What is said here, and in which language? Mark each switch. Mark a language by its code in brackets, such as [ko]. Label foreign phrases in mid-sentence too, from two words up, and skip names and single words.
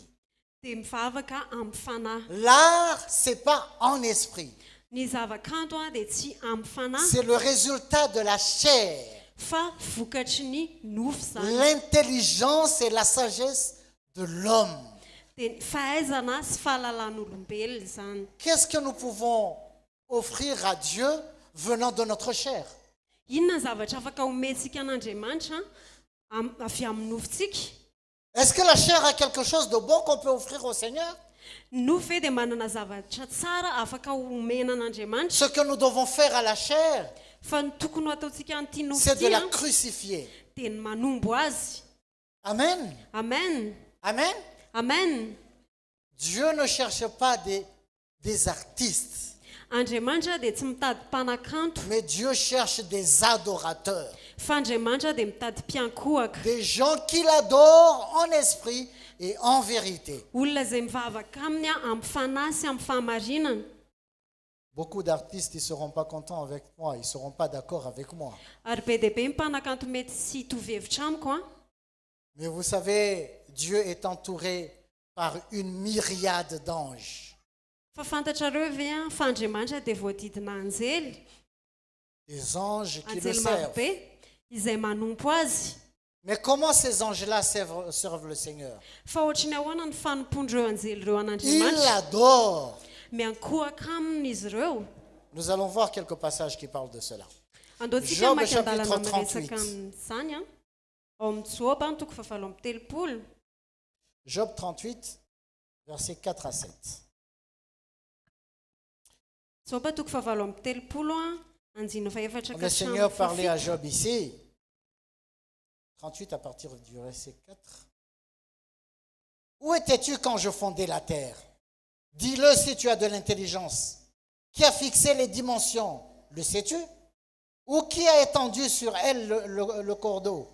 [mg] Dia mivavaka amin'ny fanahy. [fr] L'art, c'est pas en esprit. [mg] Ny zavakanto dia tsy amin'ny fanahy, [fr] C'est le résultat de la chair. [mg] fa vokatry ny nofo zany. [fr] L'intelligence et la sagesse de l'homme. [mg] Dia ny fahaizana sy fahalalan'olombelona zany. [fr] Qu'est-ce que nous pouvons offrir à Dieu venant de notre chair? [mg] Inona ny zavatra afaka omentsika an'Andriamanitra avy amin'ny nofontsika? [fr] Est-ce que la chair a quelque chose de bon qu'on peut offrir au Seigneur? [mg] Nofo dia manana zavatra tsara afaka omena an'Andriamanitra, [fr] Ce que nous devons faire à la chair, [mg] fa ny tokony ho ataontsika an'ity nofo [fr] c'est de [mg] ity [fr] la crucifier. [mg] dia ny manombo azy. Amen. Amen. Amen. Amen. [fr] Dieu ne cherche pas des artistes, [mg] Andriamanitra dia tsy mitady mpanakanto, [fr] mais Dieu cherche des adorateurs. [mg] fa Andriamanitra dia mitady mpiankohaka, [fr] Des gens qui l'adorent en esprit et en vérité. [mg] olona izay mivavaka aminy amin'ny fanahy sy amin'ny fahamarinana. [fr] Beaucoup d'artistes, ils ne seront pas contents avec moi, ils ne seront pas d'accord avec moi. [mg] Ary be dia be ny mpanakanto mety tsy hitovy hevitra amiko a. [fr] Mais vous savez, Dieu est entouré par une myriade d'anges. [mg] Fa fantatrareo ve a fa Andriamanitra dia voadidina anjely, [fr] Des anges qui le [mg] anjely [fr] servent. [mg] marobe izay manompo azy. [fr] Mais comment ces anges-là servent le Seigneur? [mg] Fa ohatrany ahoana ny fanompondreo anjely ireo [fr] Ils [mg] an'Andriamanitra? [fr] l'adorent. [mg] Miankohaka aminy izy ireo. [fr] Nous allons voir quelques passages qui parlent de cela. [mg] Andaontsika [fr] Job [mg] maky [fr] chapitre [mg] andalana 38. miresaka amin'izany a. Ao amin'ny Joba toko fahavalo amby telopolo. [fr] Job 38, versets 4 à 7. [mg] Joba toko fahavalo amby telopolo a, andiny faefatra [fr] Le [mg] ka [fr] Seigneur [mg] hatramin'ny [fr] parlait à [mg] fafito. [fr] Job ici. 38 à partir du verset 4. Où étais-tu quand je fondais la terre? Dis-le si tu as de l'intelligence. Qui a fixé les dimensions? Le sais-tu? Ou qui a étendu sur elle le cordeau?